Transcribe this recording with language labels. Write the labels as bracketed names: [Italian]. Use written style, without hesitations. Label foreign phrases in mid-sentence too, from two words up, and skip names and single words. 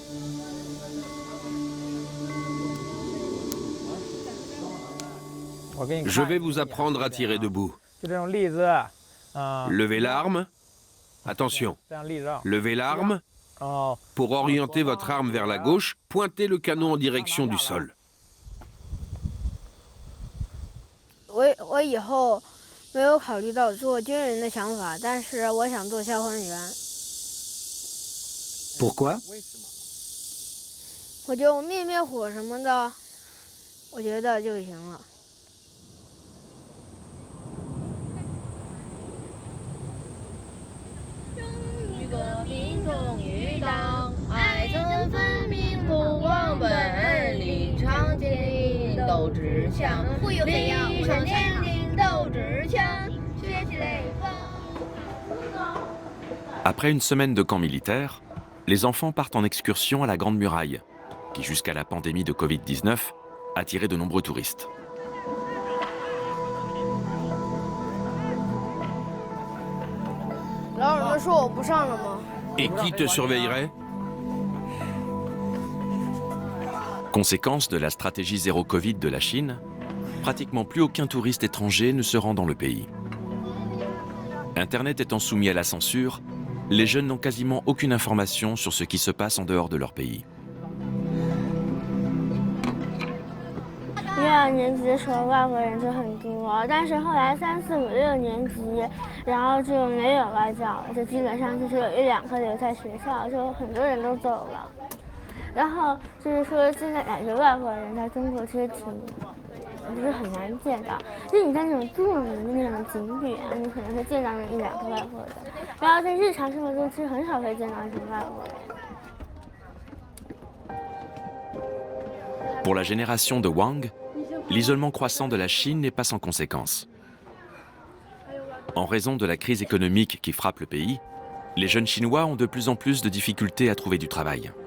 [French] Je vais vous apprendre à tirer debout. Levez l'arme. Attention. Levez l'arme. Pour orienter votre arme vers la gauche, pointez le canon en direction du sol. [Chinese] 我以后没有考虑到做军人的想法，但是我想做消防员。 [French] Pourquoi? [Chinese] 我就灭灭火什么的，我觉得就行了。革命忠于党，爱憎分明不忘本领，常见斗志强，历上坚定斗志强，学习雷锋。 [French] Après une semaine de camp militaire, les enfants partent en excursion à la Grande Muraille, qui jusqu'à la pandémie de Covid-19 attirait de nombreux touristes. Et qui te surveillerait? Conséquence de la stratégie zéro Covid de la Chine, pratiquement plus aucun touriste étranger ne se rend dans le pays. Internet étant soumis à la censure, les jeunes n'ont quasiment aucune information sur ce qui se passe en dehors de leur pays. [Chinese] 1、2 年级的时候，外国人就很多，但是后来3、4、5、6年级，然后就没有外教了，就基本上就是有1、2个留在学校，就很多人都走了。然后就是说，现在感觉外国人在中国其实就是很难见到，就是你在那种著名的那种景点，你可能会见到那1、2个外国人，然后在日常生活中其实很少会见到这种外国人。 [French] Pour la génération de Wang, l'isolement croissant de la Chine n'est pas sans conséquences. En raison de la crise économique qui frappe le pays, les jeunes Chinois ont de plus en plus de difficultés à trouver du travail.